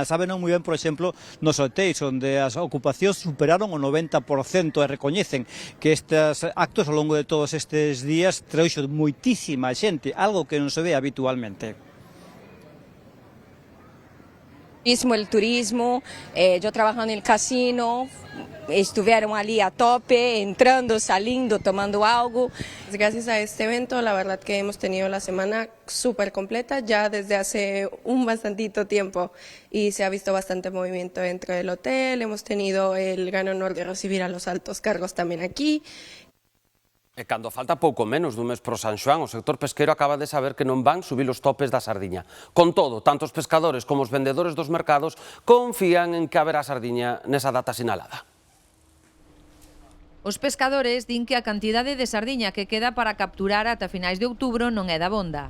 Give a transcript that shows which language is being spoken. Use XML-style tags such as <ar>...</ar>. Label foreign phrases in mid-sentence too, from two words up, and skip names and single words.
<gl>Saben moi ben, por exemplo, nos hotéis, onde as ocupacións superaron o 90% e recoñecen que estes actos ao longo de todos estes días trouxo moitísima xente, algo que non se ve habitualmente.</gl> <es>El turismo, yo trabajo en el casino, estuvieron allí a tope, entrando, saliendo, tomando algo. Gracias a este evento, la verdad que hemos tenido la semana súper completa ya desde hace un bastantito tiempo y se ha visto bastante movimiento dentro del hotel. Hemos tenido el gran honor de recibir a los altos cargos también aquí.</es> <gl>E cando falta pouco menos dun mes pro San Xoán, o sector pesqueiro acaba de saber que non van subir os topes da sardiña. Con todo, tanto os pescadores como os vendedores dos mercados confían en que haberá sardiña nesa data sinalada. Os pescadores din que a cantidade de sardiña que queda para capturar ata finais de outubro non é dabonda.</gl>